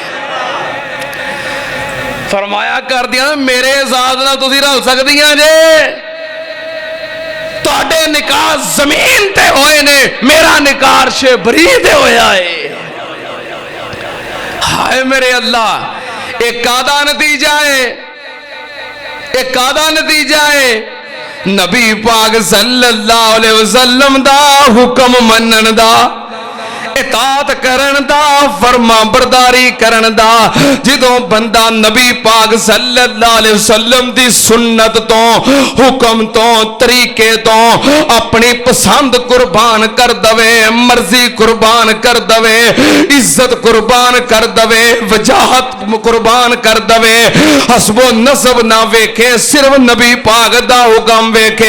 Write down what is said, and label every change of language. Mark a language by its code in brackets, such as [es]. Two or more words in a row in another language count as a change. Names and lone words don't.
[pa] فرمایا کر دیا میرے اعزاز نال تسیں رل سکدیاں جے، تہاڈے نکاح زمین تے ہوئے نیں، میرا نکاح عرش بری تے ہویا ہے. ہائے میرے اللہ، ایک کادا نتیجہ ہے، ایک کادا نتیجہ ہے. نبی پاک [ar] صلى الله عليه وسلم [pa] دا حکم منن دا، اطاعت کرن دا، فرماں برداری کرن دا. جدوں بندہ نبی پاک [ar] صلى الله عليه وسلم [pa] دی سنت تو، حکم تو، طریقے تو اپنی پسند قربان کر دوے، مرضی قربان کر دوے، عزت قربان کر دوے، وجاہت قربان کر دوے، حسب و نسب نہ ویکھے، صرف نبی پاک دا حکم ویکھے.